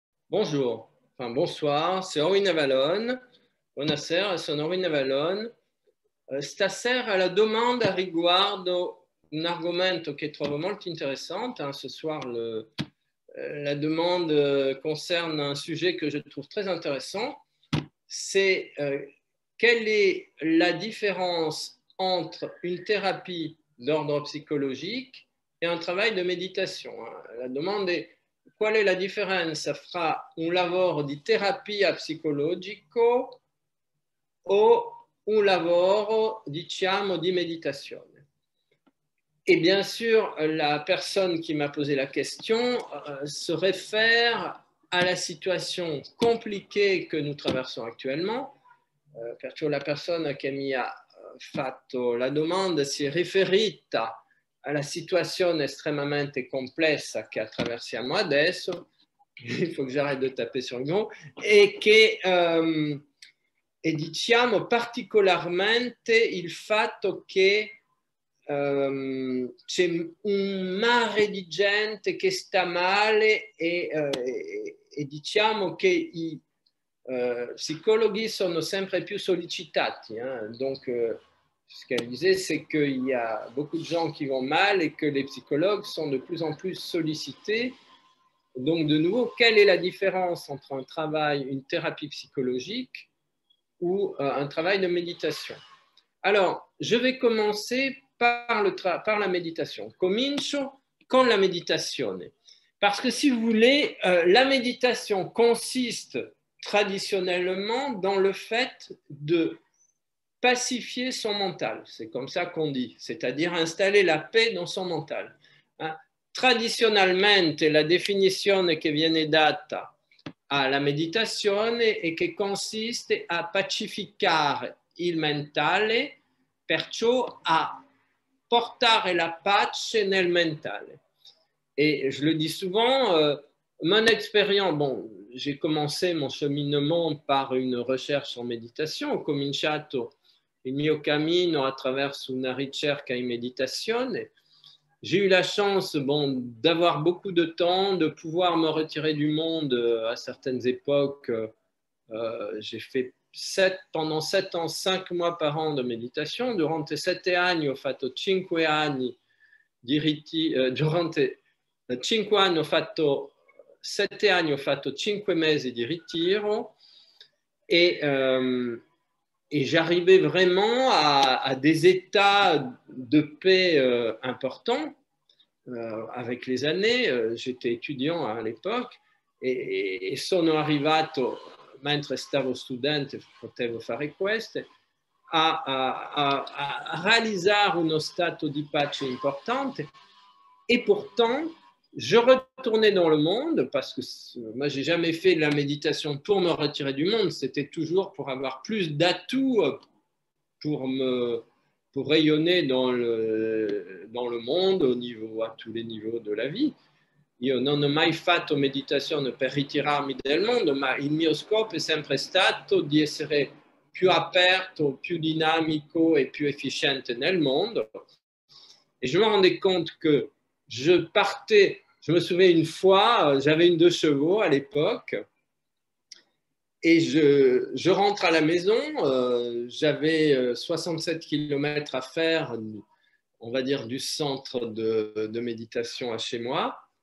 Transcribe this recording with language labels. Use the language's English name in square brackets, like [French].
[French] Bonjour, enfin bonsoir, c'est Henri Navalone. [Italian] Buonasera, sono Henri Navalone. Stasera la domanda riguardo un argomento che trovo molto interessante. [French] Ce soir, la demande concerne un sujet que je trouve très intéressant. C'est quelle est la différence entre une thérapie d'ordre psychologique e un travail de méditation. [Italian] La domanda è qual è la differenza fra un lavoro di terapia psicologico o un lavoro, diciamo, di méditation. [French] Et bien sûr, la personne qui m'a posé la question se réfère à la situation compliquée que nous traversons actuellement. [Italian] Perciò la persona che mi ha fatto la domanda si è riferita alla situazione estremamente complessa che attraversiamo adesso, [French] il faut que j'arrête de taper sur le gong, [Italian] e che e diciamo particolarmente il fatto che c'è un mare di gente che sta male e diciamo che i psychologues sono sempre più sollicitati. [French] Donc, ce qu'elle disait, c'est qu'il y a beaucoup de gens qui vont mal et que les psychologues sont de plus en plus sollicités. Donc, de nouveau, quelle est la différence entre un travail, une thérapie psychologique ou un travail de méditation? Alors, je vais commencer par la méditation. [Italian] Comincio con la meditazione. [French] Parce que si vous voulez, la méditation consiste traditionnellement dans le fait de pacifier son mental. C'est comme ça qu'on dit, c'est-à-dire installer la paix dans son mental. [Italian] Tradizionalmente la definizione che viene data alla meditazione è che consiste a pacificare il mentale, perciò a portare la pace nel mentale. [French] Et je le dis souvent, mon expérience, bon, j'ai commencé mon cheminement par une recherche en méditation, [Italian] ho cominciato il mio cammino attraverso una ricerca in meditazione. [French] J'ai eu la chance d'avoir beaucoup de temps, de pouvoir me retirer du monde à certaines époques. J'ai fait pendant 7 ans, 5 mois par an de méditation. [Italian] Durante 7 anni ho fatto 5 anni di durante 5 anni ho fatto 7 anni, ho fatto 5 mesi di ritiro [French] et j'arrivais vraiment à des états de paix importants avec les années. J'étais étudiant à l'époque [Italian] e sono arrivato, mentre stavo studente, potevo fare questo, a realizzare uno stato di pace importante. [French] Et pourtant, je retournais dans le monde parce que moi, je n'ai jamais fait de la méditation pour me retirer du monde. C'était toujours pour avoir plus d'atouts pour rayonner dans le monde à tous les niveaux de la vie. [Italian] Io non ho mai fatto meditazione per ritirarmi dal mondo, ma il mio scopo è sempre stato di essere più aperto, più dinamico e più efficiente nel mondo. [French] Et je me rendais compte que je me souviens une fois, j'avais une 2 chevaux à l'époque, et je rentre à la maison, j'avais 67 km à faire, on va dire, du centre de méditation à chez moi.